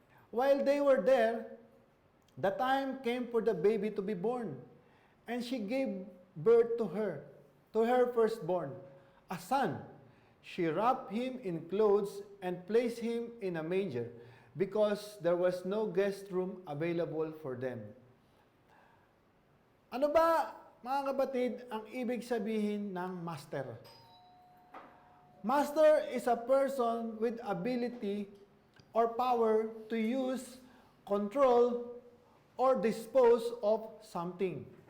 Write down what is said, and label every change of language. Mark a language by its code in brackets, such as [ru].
[en] While they were there, the time came for the baby to be born, and she gave birth to her firstborn, a son. She wrapped him in clothes and placed him in a manger, because there was no guest room available for them. [tl] Ano ba, mga kapatid, ang ibig sabihin ng master? [en] Master is a person with ability or power to use, control, or dispose of something.